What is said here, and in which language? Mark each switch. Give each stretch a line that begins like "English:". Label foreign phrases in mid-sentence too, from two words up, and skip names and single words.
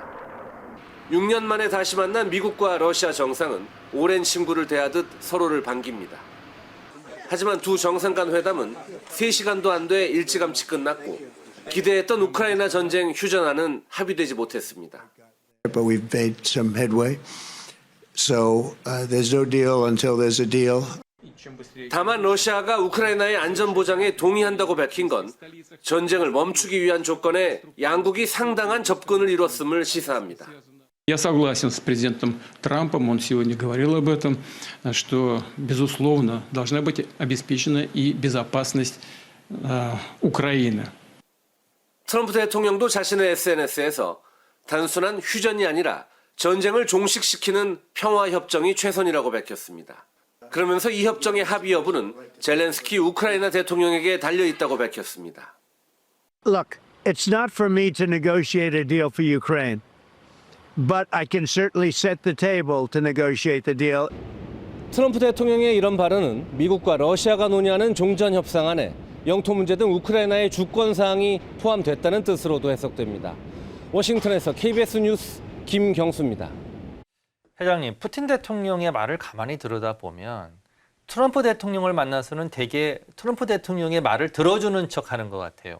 Korean: 6년 만에 다시 만난 미국과 러시아 정상은 오랜 친구를 대하듯 서로를 반깁니다. 하지만 두 정상 간 회담은 3시간도 안 돼 일찌감치 끝났고 기대했던 우크라이나 전쟁 휴전안은 합의되지 못했습니다.
English: But we've made some headway. So there's no deal until there's a deal.
Korean: 다만 러시아가 우크라이나의 안전 보장에 동의한다고 밝힌 건 전쟁을 멈추기 위한 조건에 양국이 상당한 접근을 이뤘음을 시사합니다.
Russian: Я согласен с президентом Трампом, он сегодня говорил об этом, что, безусловно, должна быть обеспечена и безопасность Украины.
Korean: 트럼프 대통령도 자신의 SNS에서 단순한 휴전이 아니라 전쟁을 종식시키는 평화협정이 최선이라고 밝혔습니다. 그러면서 이 협정의 합의 여부는 젤렌스키 우크라이나 대통령에게 달려있다고 밝혔습니다.
English: Look, it's not for me to negotiate a deal for Ukraine. But I can certainly set the table to negotiate the deal.
Korean: 트럼프 대통령의 이런 발언은 미국과 러시아가 논의하는 종전 협상안에 영토 문제 등 우크라이나의 주권 사항이 포함됐다는 뜻으로도 해석됩니다. 워싱턴에서 KBS 뉴스 김경수입니다. 회장님, 푸틴 대통령의 말을 가만히 들여다보면 트럼프 대통령을 만나서는 대개 트럼프 대통령의 말을 들어주는 척하는 것 같아요.